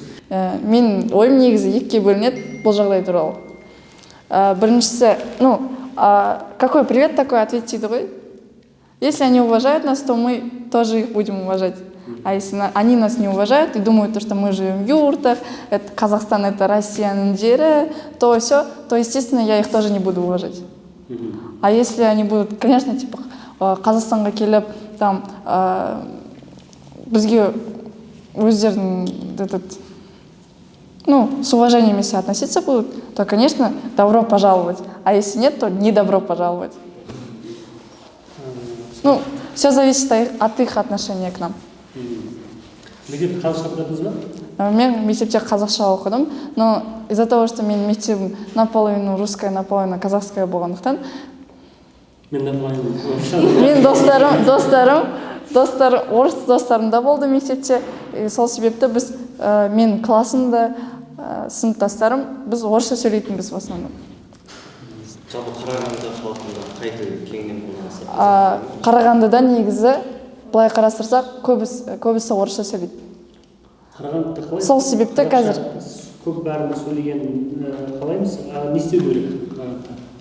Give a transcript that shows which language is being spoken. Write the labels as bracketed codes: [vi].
[kk] Мен ойым негізі екіге бөлінеді бұл жағдай туралы. Біріншісі, [ru] какой привет такой ответ [kk] дейді ғой. [ru] Если они уважают нас, то мы тоже их будем уважать. А если они нас не уважают и думают, что мы живем в юртах, это Казахстан, это Россияның жері, то все, то, естественно, я их тоже не буду уважать. А если они будут, конечно, типа, [kk] Қазақстанға келіп, [ru] там, [kk] бізге өздерінің [ru] с уважением если относиться будут, то, конечно, добро пожаловать. А если нет, то не добро пожаловать. Все зависит от их отношения к нам. [kk] Мектепте қазақша оқыдыңыз ба? Мен мектепте қазақша оқыдым, [ru] но из-за того, что [kk] мен мектебім [ru] наполовину русская, наполовину казахская [kk] болғандықтан, мен достарым орыс достарым да болды мектепте. Сол себепті біз мен классымда сыныптастарым біз орысша сөйлейтінбіз [ru] в основном. [kk] Жалпы Қарағанды халқында қай тіл кеңінен қолданылады? Қарағандыда негізі былай қарастырсақ көбісі орысша сөйлейді. Қарағандыда қалай? Сол себепті қазір көп бәріміз сөйлеген қалаймыз, не істеу керек Қарағандыда?